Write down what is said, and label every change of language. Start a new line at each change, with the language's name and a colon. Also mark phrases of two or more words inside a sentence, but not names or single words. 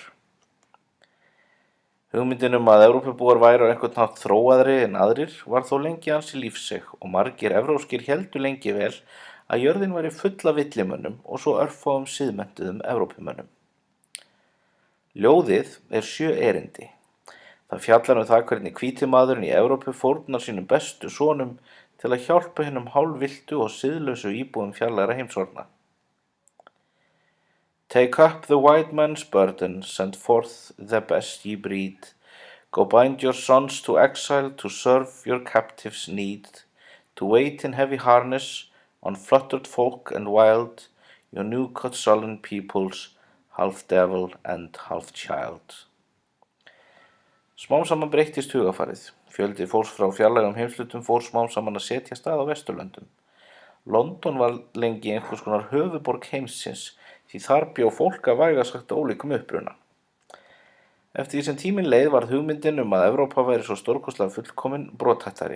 Icelandic: Hugmyndin að Evrópubúar væru á einhvern hátt þróaðri en aðrir var þó lengi ansi lífseig og margir evrópskir héldu lengi vel að jörðin væri full af villimönnum og svo örfáum siðmenntuðum Evrópumönnum. Ljóðið 7 erindi. Það fjallar það hvernig hvíti maðurinn í Evrópu fórnar sínum bestu sonum til að hjálpa hinum hálfvilltu og siðlausu íbúum fjarlægra heimshorna.
English: Take up the white man's burden, send forth the best ye breed. Go bind your sons to exile, to serve your captives' need. To wait in heavy harness, on fluttered folk and wild, your new-cut sullen peoples, half devil and half child.
Icelandic: Smám saman breyttist hugafarið. Fjöldi fólks frá fjarlægum heimshlutum fór smám saman að setjast að á Vesturlöndum. London var lengi einhvers konar höfuðborg heimsins, því þar bjó fólk að vægast sagt ólíkum uppruna. Eftir því sem tíminn leið varð hugmyndin að Evrópa væri svo stórkostlega fullkomin brothættari.